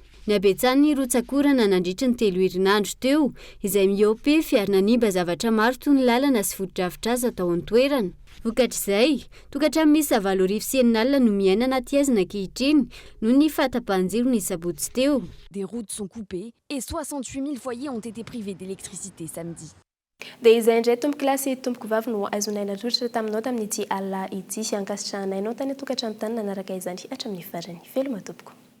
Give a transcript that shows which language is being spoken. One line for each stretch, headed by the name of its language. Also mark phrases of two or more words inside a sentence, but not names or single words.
Malagasy: Ny abetsan'ny rotsakorana nandritra ny 3 herinandro teo, izay miopy fiarina nimba zavatra maro toy ny lalana sy foto-drafitr'aza tao an-toerana. Vokatr'izay, tokantrano misy 7,9 no miaina anaty azy ankehitriny noho ny fahatapahan-jiro ny sabotsy teo.
French: Des routes sont coupées et 68 000 foyers ont été privés d'électricité samedi.
Malagasy: Dia izay indray tompoko lasy tompoko vavy no azonaina trotratra taminao tamin'ity alina ity ankasitrahanainao tany tokantrano tany nanaraka izany hatramin'ny farany. Veloma tompoko.